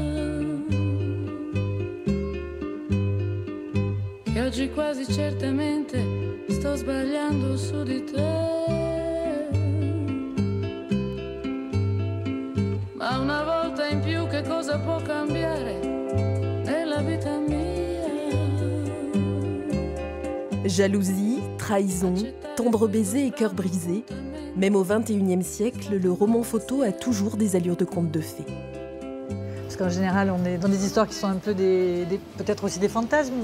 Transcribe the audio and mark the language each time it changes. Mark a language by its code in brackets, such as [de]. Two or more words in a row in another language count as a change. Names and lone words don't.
[it] E oggi quasi certamente sto sbagliando su di te. Ma una volta in più che cosa può cambiare nella vita mia? [fr] Jalousie, trahison, tendre baiser et cœur brisé, même au XXIe siècle, le roman photo a toujours des allures de conte de fées. Parce qu'en général, on est dans des histoires qui sont un peu peut-être aussi des fantasmes.